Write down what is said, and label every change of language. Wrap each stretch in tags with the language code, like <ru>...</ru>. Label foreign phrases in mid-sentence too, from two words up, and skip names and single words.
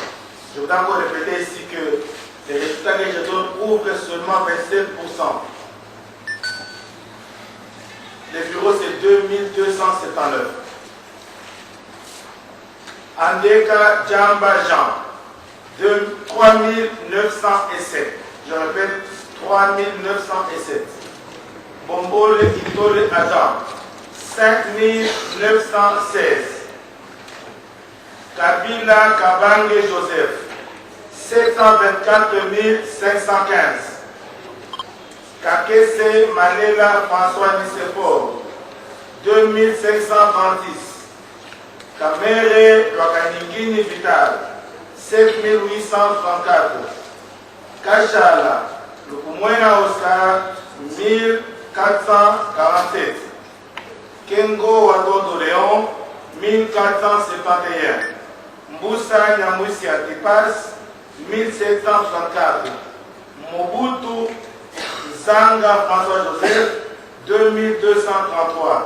<fr>Je voudrais encore répéter ici que les résultats que je donne couvrent seulement 27%. Les bureaux, c'est 2279. Andeka Djambajan, 3907. Je répète, 3907. Bombole Itole Adam, 5916. Kabila Kabange Joseph, 724 515. Kakese Malela François Nicephore, 2536. Kamere Wakaningini Vital, 7834. Kachala Lukumwena Oscar, 1447. Kengo Wadondo Léon, 1471. Mboussa Nyamousi Antipas, 1734. Mobutu Zanga François Joseph, 2233.</fr>